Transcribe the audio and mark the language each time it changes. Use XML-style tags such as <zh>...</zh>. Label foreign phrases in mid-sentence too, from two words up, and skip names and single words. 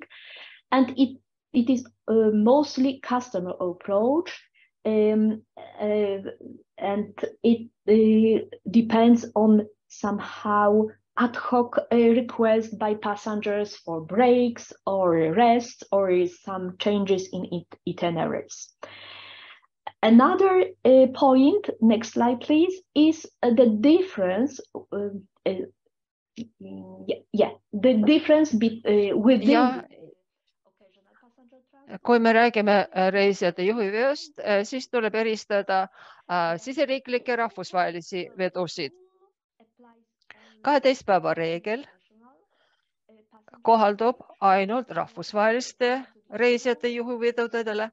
<en>And it is mostly customer approach, and it depends on somehow ad hoc requests by passengers for breaks or rest or some changes in itineraries. Another point, next slide please, is the difference the difference within</en> <et>kui me räägime reisijate juhiveost, siis tuleb eristada siseriiklikke rahvusvahelisi vedusid. 12 päeva reegel kohaldub ainult rahvusvaheliste reisijate juhivedudele.</et>